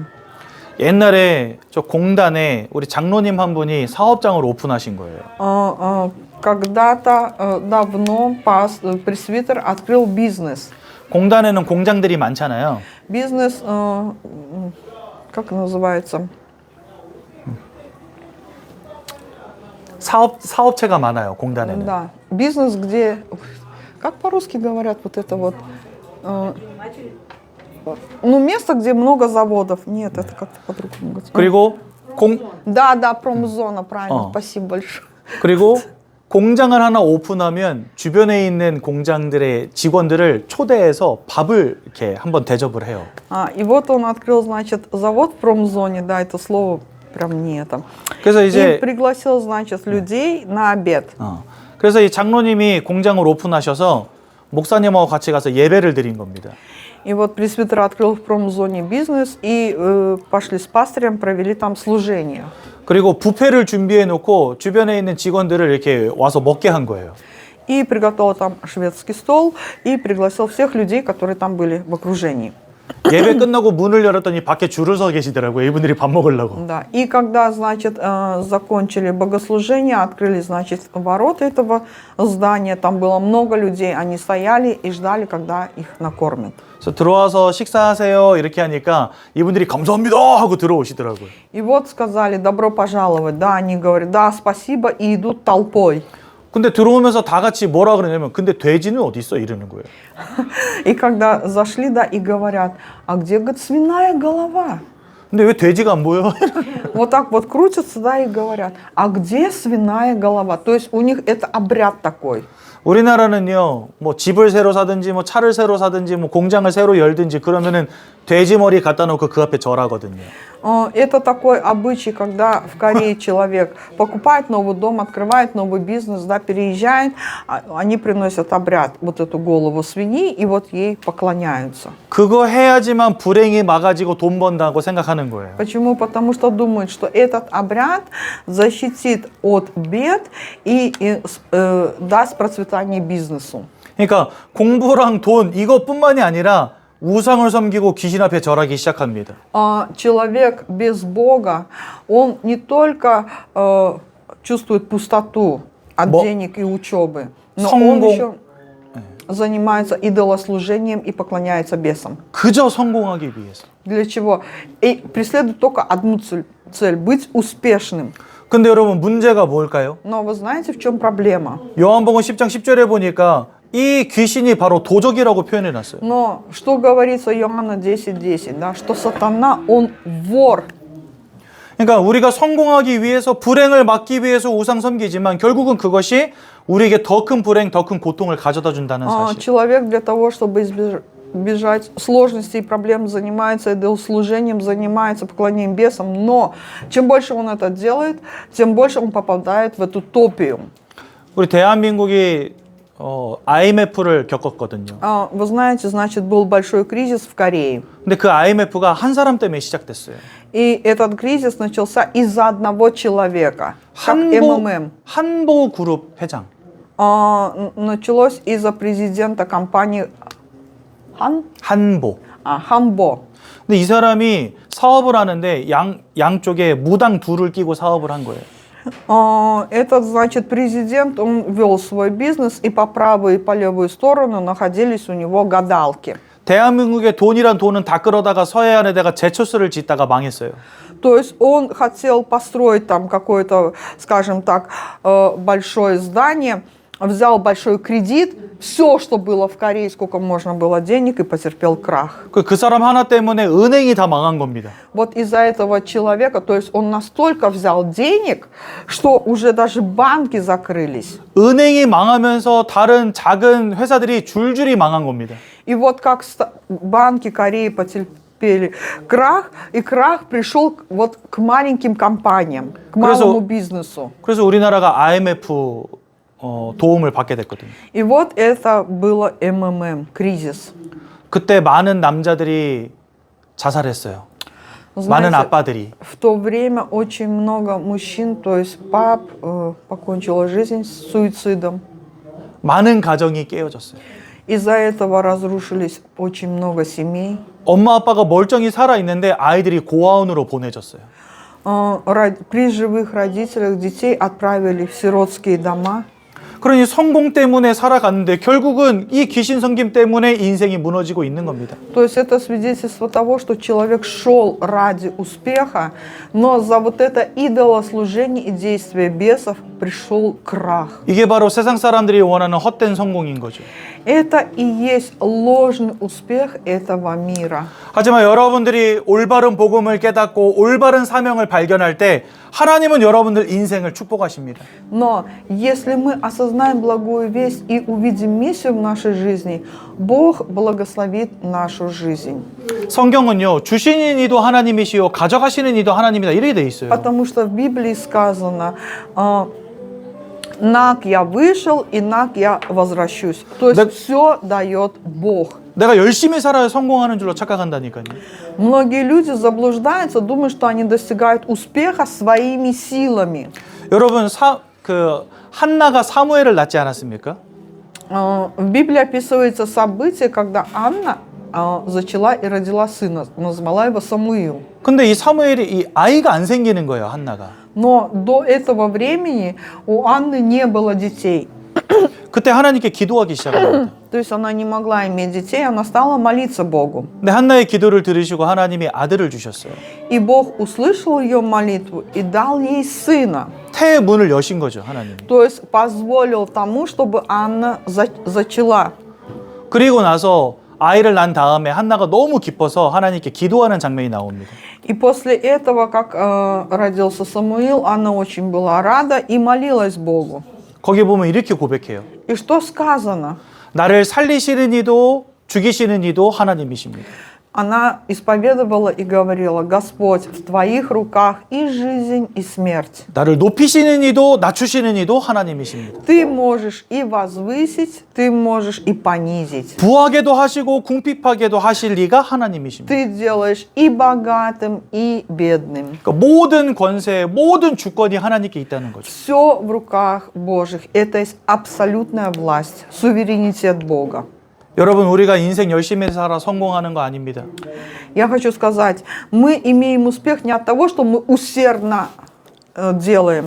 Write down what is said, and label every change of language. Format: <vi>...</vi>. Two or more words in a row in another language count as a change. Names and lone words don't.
<ko>옛날에 저 공단에 우리 장로님 한 분이 사업장을 오픈하신 거예요.</ko> <ru>Когда-то давно пресвитер открыл бизнес.</ru> <ko>공단에는 공장들이 많잖아요.</ko> <ru>Бизнес, как называется?</ru> <ko>사업체가 많아요, 공단에는.</ko> <ru>Да, бизнес, где, как по-русски говорят, вот это вот, ну, место, где много заводов. Нет, это как-то по-другому.</ru> <ko>그리고</ko> <ru>Да, промзона, правильно, спасибо большое.</ru> <ko>그리고 공장을 하나 오픈하면 주변에 있는 공장들의 직원들을 초대해서 밥을 이렇게 한번 대접을 해요.</ko> <ru>И вот он открыл, значит, завод в промзоне, да, это слово прям не это.</ru> <ko>그래서</ko> <ru>И</ru> <ko>이제</ko> <ru>пригласил, значит, людей на обед.</ru> <ko>그래서 이 장로님이 공장을 오픈하셔서 목사님하고 같이 가서 예배를 드린 겁니다.</ko> <ru>И вот пресвитер открыл в промзоне бизнес и пошли с пастырем, провели там служение.</ru> <ko>그리고 뷔페를 준비해 놓고 주변에 있는 직원들을 이렇게 와서 먹게 한 거예요.</ko> <ru>И приготовил там шведский стол и пригласил всех людей, которые там были в окружении.</ru> <ko>예배 끝나고 문을 열었더니 밖에 줄을 서 계시더라고요. 이분들이 밥 먹으려고.</ko> <ru>Да. И когда, значит, закончили богослужение, открыли, значит, ворота этого здания, там было много людей, они стояли и ждали, когда их накормят.</ru> <ko>그래서 들어와서 식사하세요 이렇게 하니까 이분들이 감사합니다 하고 들어오시더라고요.</ko> <ru>И вот сказали, добро пожаловать, да, они говорят, да, спасибо, и идут толпой.</ru> <ko>근데 들어오면서 다 같이 뭐라 그러냐면 근데 돼지는 어디 있어 이러는 거예요.</ko> <ru>И когда зашли, да, и говорят, а где, говорит, свиная голова?</ru> <ko>근데 왜 돼지가 안 보여?</ko> <ru>Вот так вот крутятся, да, и говорят, а где свиная голова? То есть у них это обряд такой.</ru> <ko>우리나라는요, 뭐 집을 새로 사든지, 뭐 차를 새로 사든지, 뭐 공장을 새로 열든지 그러면은 돼지 머리 갖다 놓고 그 앞에 절하거든요.</ko> <ru>Это такой обычай, когда в Корее человек покупает новый дом, открывает новый бизнес, да, переезжает, они приносят обряд, вот эту голову свиньи, и вот ей поклоняются.</ru> <ko>그거 해야지만 불행이 막아지고 돈 번다고 생각하는 거예요.</ko> <ru>Почему? Потому что думают, что этот обряд защитит от бед и даст процветание бизнесу.</ru> <ko>그러니까 공부랑 돈 이것뿐만이 아니라 우상을 섬기고 귀신 앞에 절하기 시작합니다.</ko> <ru>Человек без Бога, он не только чувствует пустоту от денег и учебы, но он еще занимается идолослужением и поклоняется бесам.</ru> <ko>그저 성공하기 위해서.</ko> <ru>Для чего? И преследует только одну цель – быть успешным.</ru> <ko>근데 여러분 문제가 뭘까요?</ko> <ru>Но вы знаете, в чем проблема?</ru> <ko>요한복음 10장 10절에 보니까 이 귀신이 바로 도적이라고 표현해 놨어요.</ko> <ru>Но что говорится Иоанна 10:10, да, что сатана, он вор.</ru> <ko>그러니까 우리가 성공하기 위해서 불행을 막기 위해서 우상 섬기지만 결국은 그것이 우리에게 더 큰 불행, 더 큰 고통을 가져다 준다는 사실.</ko> <ru>Человек для того, чтобы избежать сложностей и проблем, занимается идолослужением, занимается поклонением бесам, но чем больше он это делает, тем больше он попадает в эту топию.</ru> <ko>우리 대한민국이 IMF를 겪었거든요.</ko> <ru>Вы знаете, значит, был большой кризис в Корее.</ru> <ko>근데 그 IMF가 한 사람 때문에 시작됐어요.</ko> <ru>И этот кризис начался из-за одного человека, как МММ.</ru> <ko>한보 그룹 회장.</ko> <ru>Началось из-за президента компании</ru> <ko>한보.</ko> <ru>Хамбо.</ru> <ko>근데 이 사람이 사업을 하는데 양쪽에 무당 둘을 끼고 사업을 한 거예요.</ko> <ru>Этот, значит, президент, он вел свой бизнес, и по правую и по левую сторону находились у него гадалки.</ru> <ko>대한민국의 돈이란 돈은 다 끌어다가 서해안에다가 제철소를 짓다가 망했어요.</ko> <ru>То есть он хотел построить там какое-то, скажем так, большое здание, взял большой кредит, все, что было в Корее, сколько можно было денег, и потерпел крах.</ru> <ko>그 사람 하나 때문에 은행이 다 망한 겁니다.</ko> <ru>Вот из-за этого человека, то есть он настолько взял денег, что уже даже банки закрылись.</ru> <ko>은행이 망하면서 다른 작은 회사들이 줄줄이 망한 겁니다.</ko> <ru>И вот как банки Кореи потерпели крах, и крах пришел вот к маленьким компаниям, к малому бизнесу.</ru> <ko>그래서 우리나라가 IMF 도움을 받게 됐거든요.</ko> <ru>И вот это было МММ, кризис.</ru> <ko>그때 많은 남자들이 자살했어요. 많은 아빠들이.</ko> <ru>В то время очень много мужчин, то есть пап, покончила жизнь с суицидом.</ru> <ko>많은 가정이 깨어졌어요.</ko> <ru>Из-за этого разрушились очень много семей.</ru> <ko>엄마 아빠가 멀쩡히 살아 있는데 아이들이 고아원으로 보내졌어요.</ko> <ru>При живых родителях детей отправили в сиротские дома.</ru> <ko>그러니 성공 때문에 살아갔는데 결국은 이 귀신 섬김 때문에 인생이 무너지고 있는 겁니다.</ko> <ru>То есть это свидетельство того, что человек шел ради успеха, но за вот это идолослужение и действие бесов пришел крах.</ru> <ko>이게 바로 세상 사람들이 원하는 헛된 성공인 거죠.</ko> <ru>Это и есть ложный успех этого мира.</ru> <ko>하지만 여러분들이 올바른 복음을 깨닫고 올바른 사명을 발견할 때 하나님은 여러분들 인생을 축복하십니다.</ko> <ru>Но если мы осознаем благую весть и увидим миссию в нашей жизни, Бог благословит нашу жизнь.</ru> <ko>성경은요, 주시는 이도 하나님이시요 가져가시는 이도 하나님이다 이렇게 돼 있어요.</ko> <ru>Потому что в Библии сказано: «Наг я вышел, и наг я возвращусь». То есть все дает Бог.</ru> <ko>내가 열심히 살아야 성공하는 줄로 착각한다니까요.</ko> <ru>Многие люди заблуждаются, думают, что они достигают успеха своими силами.</ru> <ko>여러분 한나가 사무엘을 낳지 않았습니까?</ko> <ru>В Библии описывается событие, когда Анна зачала и родила сына, назвала его Самуил.</ru> <ko>근데 이 사무엘이 이 아이가 안 생기는 거예요, 한나가.</ko> <ru>Но до этого времени у Анны не было детей.</ru> <ko>그때 하나님께 기도하기 시작합니다.</ko> <ru>То есть она не могла иметь детей, она стала молиться Богу.</ru> <ko>근데 한나의 기도를 들으시고 하나님이 아들을 주셨어요.</ko> <ru>И Бог услышал ее молитву и дал ей сына.</ru> <ko>태의 문을 여신 거죠, 하나님이.</ko> <ru>То есть позволил тому, чтобы Анна зачала.</ru> <ko>그리고 나서 아이를 낳은 다음에 한나가 너무 기뻐서 하나님께 기도하는 장면이 나옵니다.</ko> <ru>И после этого, как родился Самуил, она очень была рада и молилась Богу.</ru> <ko>거기 보면 이렇게 고백해요.</ko> <ru>И что сказано?</ru> <ko>나를 살리시는 이도 죽이시는 이도 하나님이십니다.</ko> <ru>Она исповедовала и говорила: Господь, в Твоих руках и жизнь, и смерть.</ru> <ko>나를 높이시는 이도 낮추시는 이도 하나님이십니다.</ko> <ru>Ты можешь и возвысить, ты можешь и понизить.</ru> <ko>부하게도 하시고 궁핍하게도 하실 이가 하나님이십니다.</ko> <ru>Ты делаешь и богатым, и бедным.</ru> <ko>그러니까 모든 권세, 모든 주권이 하나님께 있다는 거죠.</ko> <ru>Все в руках Божьих. Это есть абсолютная власть, суверенитет Бога.</ru> <ko>여러분, 우리가 인생 열심히 살아 성공하는 거 아닙니다.</ko> <ru>Я хочу сказать, мы имеем успех не от того, что мы усердно делаем.</ru>